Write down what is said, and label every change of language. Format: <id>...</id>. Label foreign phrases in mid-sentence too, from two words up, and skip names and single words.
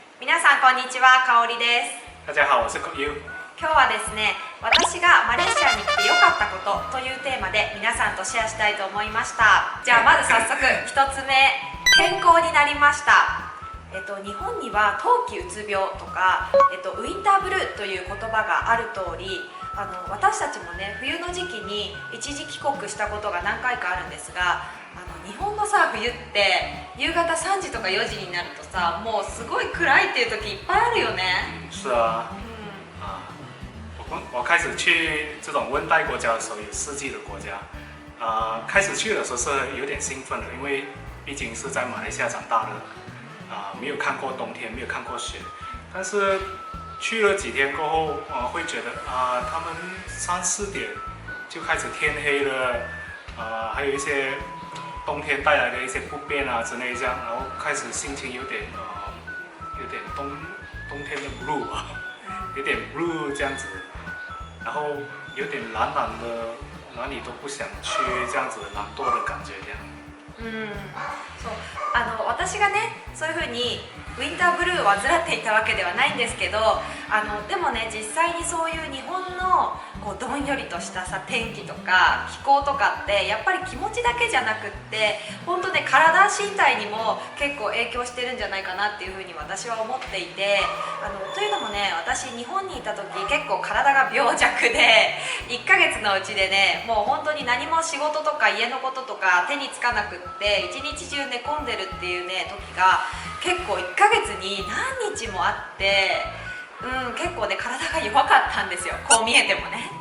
<ja>皆さんこんにちは、かおりです。</ja> <zh>大家好，我是口优。</zh> <ja>今日はですね、私がマレーシアに来て良かったことというテーマで皆さんとシェアしたいと思いました。じゃあまず早速1つ目、健康になりました。日本には冬季うつ病とか、ウィンターブルーという言葉がある通り、私たちもね、冬の時期に一時帰国したことが何回かあるんですが、日本のさ、冬って夕方3時とか4時になるとさ、もうすごい暗いっていう時いっぱいあるよね。</ja> <zh>是啊，我开始去这种温带国家的时候，有四季的国家，开始去的时候是有点兴奋的，因为毕竟是在马来西亚长大的，没有看过冬天，没有看过雪，但是去了几天过后，会觉得他们3、4点就开始天黑了，还有一些冬天带来的一些不便啊之类这样，然后开始心情有点冬天的 blue 啊，有点 blue 这样子，然后有点懒懒的，哪里都不想去这样子懒惰的感觉这样。</zh> <ja>そう、私がね、そういう風にウィンターブルーを患っていたわけではないんですけど、でもね、実際にそういう日本のこうどんよりとしたさ、天気とか気候とかってやっぱり気持ちだけじゃなくって、本当ね、体身体にも結構影響してるんじゃないかなっていう風に私は思っていて、というのもね、私日本にいた時結構体が病弱で、1ヶ月のうちでね、もう本当に何も仕事とか家のこととか手につかなくって一日中寝込んでるっていうね時が結構1ヶ月に何日もあって、結構ね、体が弱かったんですよ、こう見えてもね。</ja>